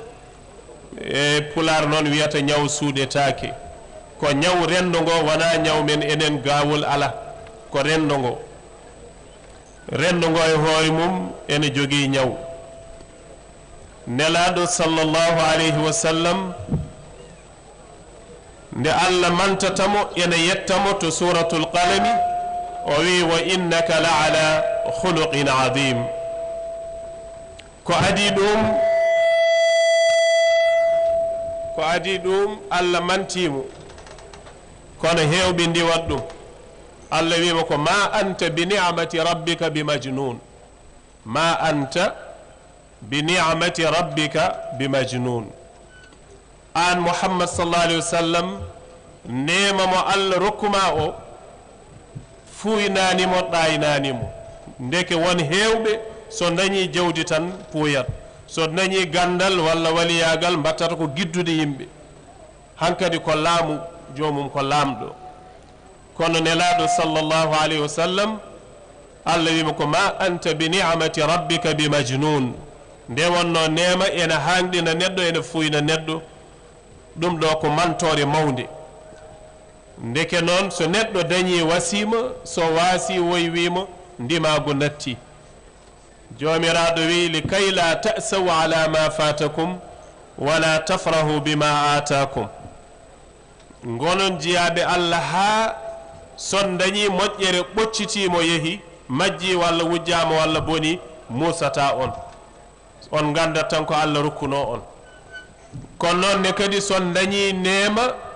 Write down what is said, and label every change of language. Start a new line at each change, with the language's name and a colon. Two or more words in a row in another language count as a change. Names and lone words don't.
Fula: e pular noon wiyata ñaw suuɗetake ko ñaw rendo ngo wona ñaw men enen gawol ala ko rendo ngo e hoore mum ene jogui ñaw nelaɗo
Arabic: صلى الله عليه وسلم
Fula: nde allah mantatamo ene yettamo to
Arabic: سورة القلم
Fula: o wi
Arabic: وإنك لعلى خلق عظيم
Fula: ko adi ɗum allah mantimo kono hewɓe ndiwat ɗum allah wima ko
Arabic: ما أنت بنعمة ربك بمجنون ما أنت بـ بنعمة ربك بمجنون
Fula: an
Arabic: محمد صلى الله عليه وسلم
Fula: nema mo allah rokkuma o fuynanimo ɗaynanimo ndeke won hewɓe so dañi jawdi tan puyat so dañi gandal walla waliyagal mbattata ko giddude yimɓe hankadi ko laamu jomum ko laamɗo kono nelaɗo
Arabic: صلى الله عليه وسلم
Fula: allah wima ko
Arabic: ما أنت بنعمة ربك بمجنون
Fula: nde wonno nema ene hanɗina neɗɗo ene fuyna neɗɗo ɗum ɗo ko mantore mawde ndeke noon so neɗɗo dañi wasima so waasi woy wima ndimago natti jomiraɗo wi
Arabic: لكيلا تأسوا على ما فاتكم ولا تفرحوا بما آتاكم
Fula: gonon jiyaɓe allah ha son dañi moƴƴere ɓoccitimo yeehi majji walla wujjama walla boni musata on gandat tan ko allah rokkuno on kono noon ne kadi son dañi neema